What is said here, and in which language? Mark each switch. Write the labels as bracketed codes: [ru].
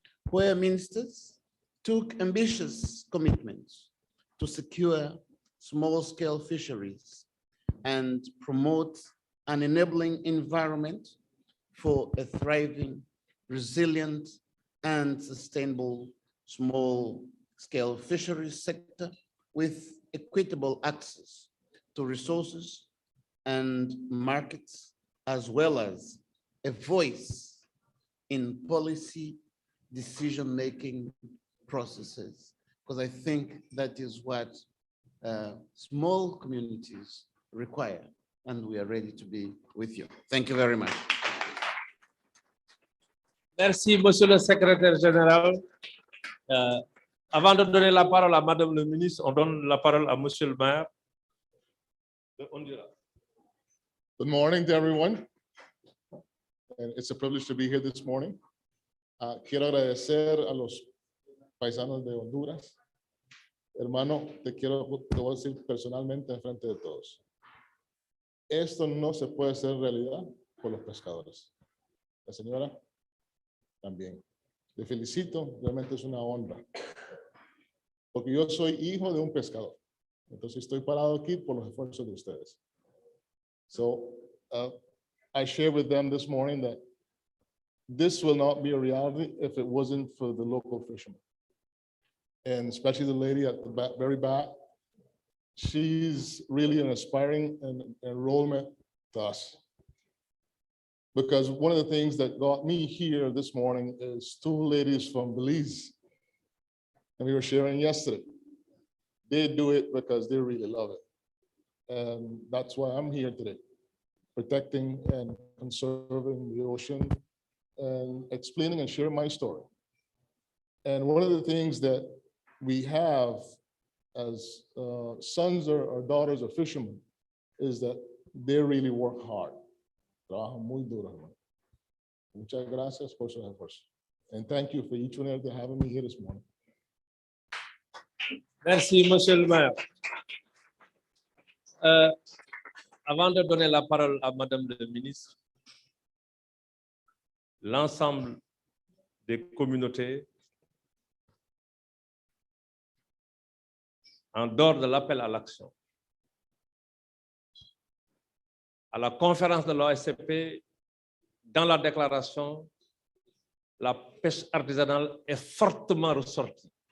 [en] where ministers took ambitious commitments to secure small-scale fisheries and promote an enabling environment for a thriving, resilient, and sustainable small-scale fisheries sector with equitable access to resources and markets, as well as a voice in policy decision-making processes, because I think that is what small communities require, and we are ready to be with you. Thank you very much. [fr] Merci, Monsieur le secrétaire général. Avant de donner la parole à Madame le ministre, on donne la parole à Monsieur le maire de Honduras. [en] Good morning to everyone. And it's a privilege to be here this morning. [es] Quiero agradecer a los paisanos de Honduras. Hermano, te voy a decir personalmente en frente de todos. Esto no se puede hacer realidad por los pescadores. La señora también. Le felicito, realmente es una honra. Porque yo soy hijo de un pescador. Entonces estoy parado aquí por los esfuerzos de ustedes. [en] So I shared with them this morning that this will not be a reality if it wasn't for the local fishermen. And especially the lady at the back, very back, she's really an aspiring enrollment to us. Because one of the things that got me here this morning is two ladies from Belize. And we were sharing yesterday. They do it because they really love it. And that's why I'm here today, protecting and conserving the ocean and explaining and sharing my story. And one of the things that we have as sons or daughters of fishermen is that they really work hard. [es] Trabajan muy duro, hermano. Muchas gracias por su esfuerzo. [en] And thank you for each one of you having me here this morning. [fr] Merci, Monsieur le maire. Avant de donner la parole à Madame le ministre, l'ensemble des communautés, en dehors de l'appel à l'action, à la conférence de l'OSCP, dans la déclaration, la pêche artisanale est fortement ressortie.